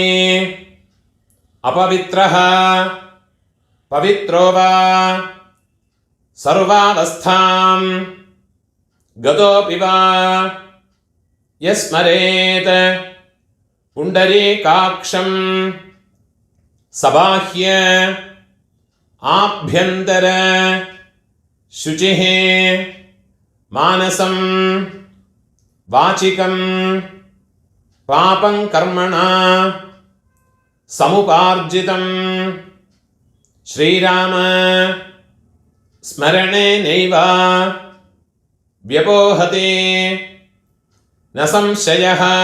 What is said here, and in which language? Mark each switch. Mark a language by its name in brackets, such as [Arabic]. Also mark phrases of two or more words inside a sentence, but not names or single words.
[Sanskrit] അപവിത്രഃ പവിത്രോ വാ സർവാവസ്ഥാം ഗതോപി വാ യസ്മരേത് പുണ്ഡരീകാക്ഷം സബാഹ്യ ആഭ്യന്തര ശുചിഃ മാനസം वाचिकं पापं कर्मणा समुपार्जितं श्रीराम स्मरणेनैव व्यपोहते न संशयः।